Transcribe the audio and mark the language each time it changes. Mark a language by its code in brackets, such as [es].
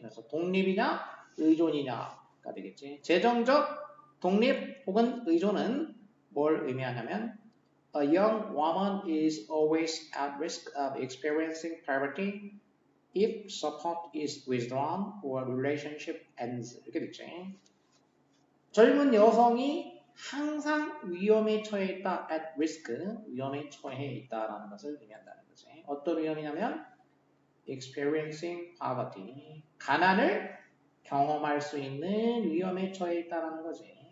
[ko] 그래서 독립이냐, 의존이냐가 되겠지. 재정적 독립 혹은 의존은 뭘 의미하냐면 [en] a young woman is always at risk of experiencing poverty if support is withdrawn or relationship ends. [ko] 이렇게 됐지. 젊은 여성이 항상 위험에 처해 있다. at risk, 위험에 처해 있다라는 것을 의미한다는 거지. 어떤 위험이냐면 [en] experiencing poverty, [ko] 가난을 경험할 수 있는 위험에 처해 있다는 거지.